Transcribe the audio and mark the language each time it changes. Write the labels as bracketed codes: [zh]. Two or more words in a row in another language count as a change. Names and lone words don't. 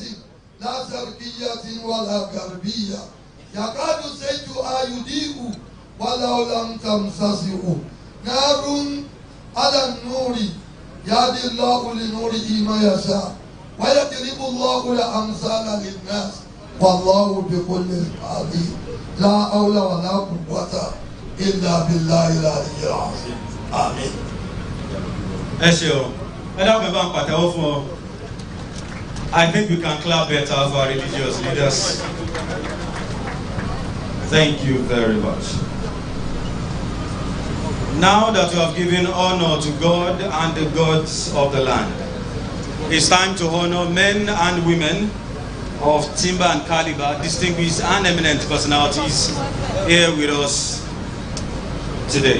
[ar] لا شرقية ولا غربية يكاد زيتها يضيء ولو لم تمسسه نار على النور يهدي الله لنوره ما يشاء ويضرب الله الأمثال للناس والله بكل عليم لا حول ولا قوة إلا بالله العلي العظيم آمين. [yo] ẹ ṣé o [en] I think we can clap better for our religious leaders. Thank you very much. Now that you have given honor to God and the gods of the land, it's time to honor men and women of timber and caliber, distinguished and eminent personalities here with us today.